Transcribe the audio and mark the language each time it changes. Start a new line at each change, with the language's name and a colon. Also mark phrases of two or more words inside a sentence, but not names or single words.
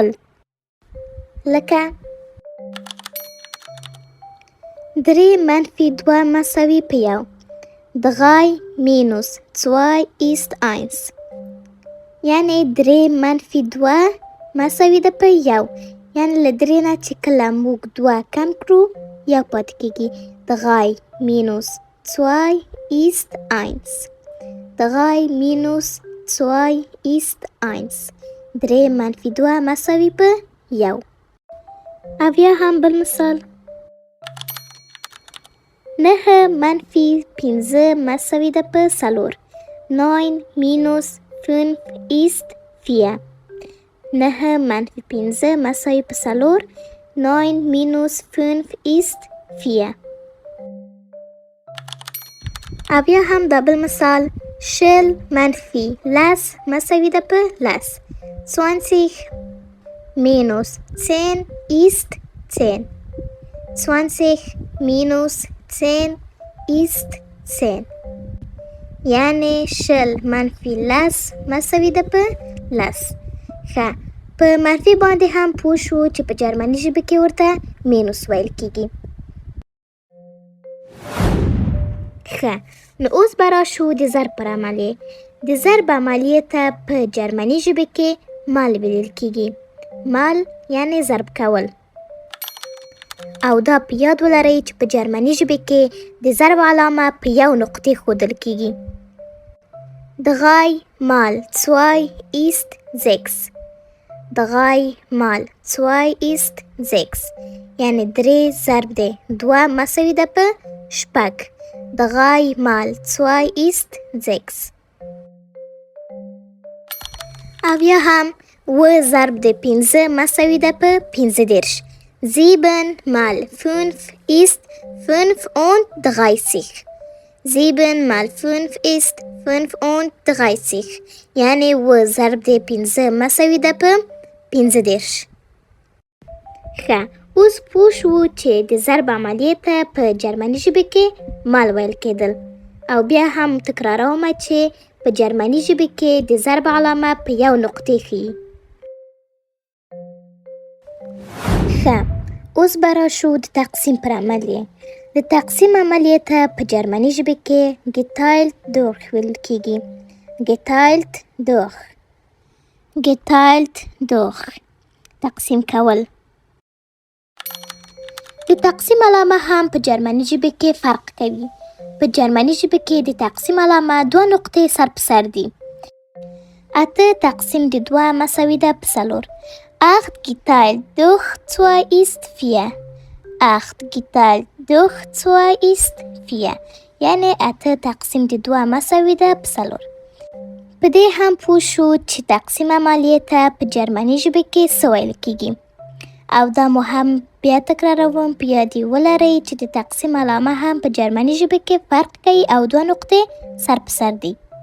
Pashto: لکه 3 منفي 2 مساوي په 1.
German: 3 minus 2 ist 1
Pashto: یعنی 3 منفي 2 مساوي ده په 1. یعنی له 3 نه چې کله موږ 2 کم کړو یا پاتې کېږي.
German: 3 minus 2 ist 1. 3 minus 2 ist 1.
Pashto: 3 منفي 2 مساوي په 1. او یا هم بل مثال 9 منفي 5 مساوي ده په 4.
German: 9 minus 5 ist 4.
Pashto: 9 منفي 5 مساوي په 4.
German: 9 minus 5 ist 4.
Pashto: او یا هم دا بل مثال شل منفي لس مساوي ده په لس.
German: 20 minus 10 ist 10. 20 minus 10 ist 10
Pashto: یعنی شل منفي لس مساوي ده په لس. ښه، په منفي باندې هم پوه شو چې په جرمني ژبه کې ورته مینوس ویل کیږي. ښه، نو اوس به راشو د ضرب پر عملیې. د ضرب عملیې ته په جرمني ژبه کې مال ویل کیږي. مال یعنی ضرب کول. او دا په یاد ولرئ چې په جرمني ژبه کې د ضرب علامه په یو نقطې ښودل کیږي.
German: 3 mal 2 ist 6. 3 mal 2 ist 6
Pashto: یعنی 3 ضرب دی 2 مساوي ده په 6.
German: 3 mal 2 ist 6.
Pashto: او یا هم و ضرب د 15 مساوي ده په 15.
German: 7 mal 5 ist 35. 7 mal 5 ist 35.
Pashto: یعنی و ضرب د 15 مساوي ده په 15. ښه، اوس پوه شو چې د ضرب عملیې ته په جرمني ژبه کې مال ویل کېدل. او بیا هم تکراروم چې په جرمني ژبه کې د ضرب علامه په یو نقطې ښیي. ښه، اوس به راشو د تقسیم پر عملیې. د تقسیم عملیې ته په جرمني ژبه کې
German: geteilt durch
Pashto: ویل کېږي.
German: geteilt durch. geteilt durch.
Pashto: تقسیم کول. د تقسیم علامه هم په جرمني ژبه کې فرق کوي. په جرمني ژبه کې د تقسیم علامه 2 نقطې سر په سر دي. 8 تقسیم د 2 مساوي ده په 4.
German: 8 geteilt durch 2 ist 4. 8 geteilt durch 2 ist 4.
Pashto: یعنی 8 تقسیم د 2 مساوي ده په 4. په دې هم پوه شو چې تقسیم عملیې ته په جرمني ژبه کې څه ویل کېږي. او دا مو هم بیا تکراروم، په یاد یې ولرئ چې د تقسیم علامه هم په جرمني ژبه کې فرق کوي او 2 نقطې سر په سر دي.